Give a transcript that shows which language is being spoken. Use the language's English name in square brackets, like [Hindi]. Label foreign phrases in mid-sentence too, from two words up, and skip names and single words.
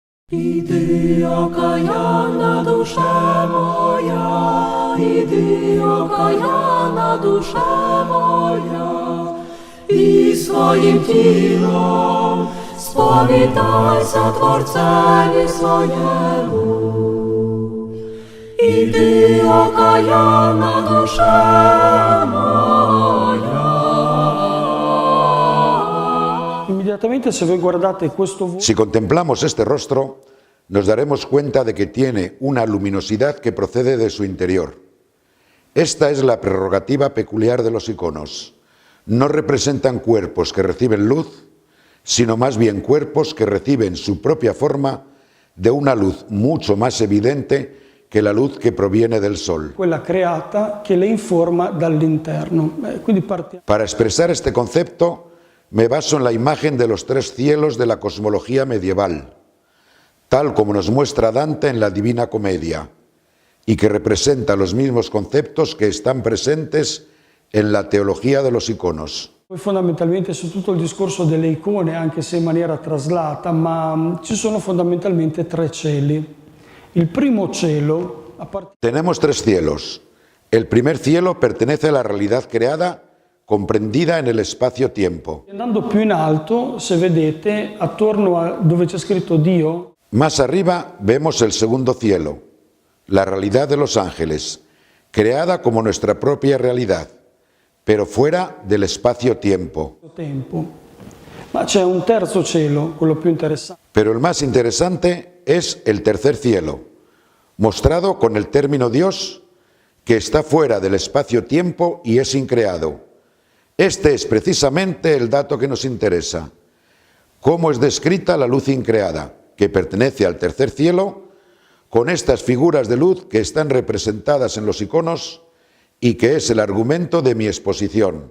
[Ukrainian] Іди, окаянна душа моя, іди, окаянна душа моя, і своїм тілом сповідайся Творцеві своєму. Іди, окаянна душа моя. [Italian] Inmediatamente se voi guardate questo volto, [Spanish] Si contemplamos este rostro, nos daremos cuenta de que tiene una luminosidad que procede de su interior. Esta es la prerrogativa peculiar de los iconos. No representan cuerpos que reciben luz, sino más bien cuerpos que reciben su propia forma de una luz mucho más evidente que la luz que proviene del sol. [Italian] quella creata che le informa dall'interno. Quindi partiamo. [Spanish] Para expresar este concepto, me baso en la imagen de los tres cielos de la cosmología medieval, tal como nos muestra Dante en la Divina Comedia, y que representa los mismos conceptos que están presentes en la teología de los iconos. [Italian] Poi fondamentalmente su tutto il discorso delle icone, anche se in maniera traslata, ma ci sono fondamentalmente tre cieli. Il primo cielo, [Spanish] Tenemos tres cielos. El primer cielo pertenece a la realidad creada, comprendida en el espacio-tiempo. [Italian] andando più in alto, se vedete, attorno a dove c'è scritto Dio, [Spanish] Más arriba vemos el segundo cielo, la realidad de los ángeles, creada como nuestra propia realidad, pero fuera del espacio-tiempo. [Italian] tempo. Ma c'è un terzo cielo, quello più interessante, [Spanish] Pero el más interesante es el tercer cielo, mostrado con el término Dios, que está fuera del espacio-tiempo y es increado. Este es precisamente el dato que nos interesa. ¿Cómo es descrita la luz increada, que pertenece al tercer cielo, con estas figuras de luz que están representadas en los iconos y que es el argumento de mi exposición?